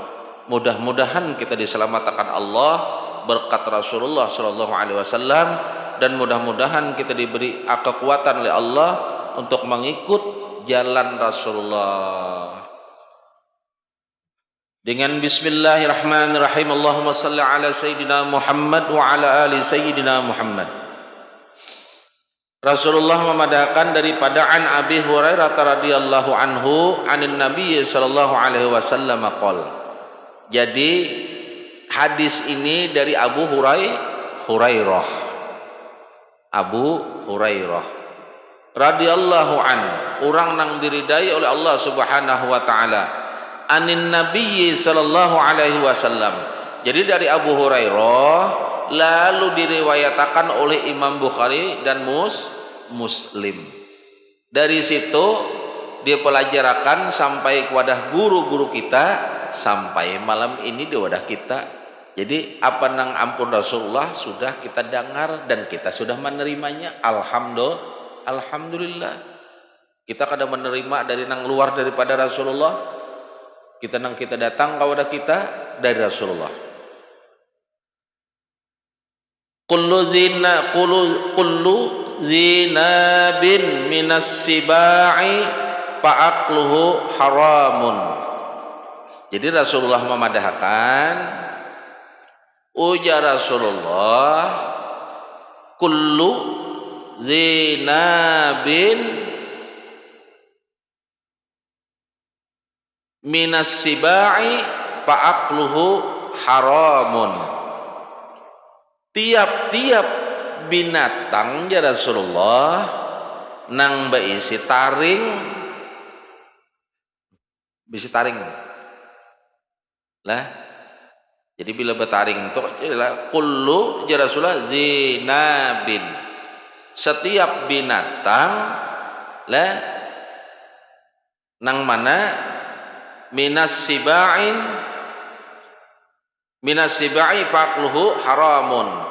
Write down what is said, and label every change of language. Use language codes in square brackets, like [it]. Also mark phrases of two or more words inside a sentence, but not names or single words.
[bjn] Mudah-mudahan kita diselamatkan Allah berkat Rasulullah [ar] صلى الله عليه وسلم [bjn] dan mudah-mudahan kita diberi kekuatan oleh Allah untuk mengikut jalan Rasulullah. Dengan bismillahirrahmanirrahim. [ar] اللهم صل على سيدنا محمد وعلى آل سيدنا محمد wa ala ali sayyidina Muhammad. [bjn] Rasulullah memadahkan daripada [ar] عن أبي هريرة رضي الله عنه عن النبي صلى الله عليه وسلم قال. [bjn] Jadi hadis ini dari Abu Hurairah. [ar] Abu Hurairah رضي الله عن, [bjn] orang nang diridai oleh Allah [ar] سبحانه وتعالى. عن النبي صلى الله عليه وسلم. [bjn] Jadi dari Abu Hurairah lalu diriwayatakan oleh Imam Bukhari dan Muslim. Dari situ dia pelajarakan sampai kepada guru-guru kita sampai malam ini di wadah kita. Jadi apa nang ampun Rasulullah sudah kita dengar dan kita sudah menerimanya. Alhamdulillah. Kita kada menerima dari nang luar daripada Rasulullah. Kita datang ke wadah kita dari Rasulullah. [ar] كل ذي ناب من السباع فأكله حرام. [bjn] Jadi Rasulullah memadahkan ujar Rasulullah [ar] كل ذي ناب من السباع فأكله حرام. [bjn] Tiap-tiap binatang ya Rasulullah nang beisi taring lah. Jadi bila betaring itu [ar] كل يا رسول الله ذي ناب, [bjn] setiap binatang lah nang mana [ar] من السباع فأكله حرام.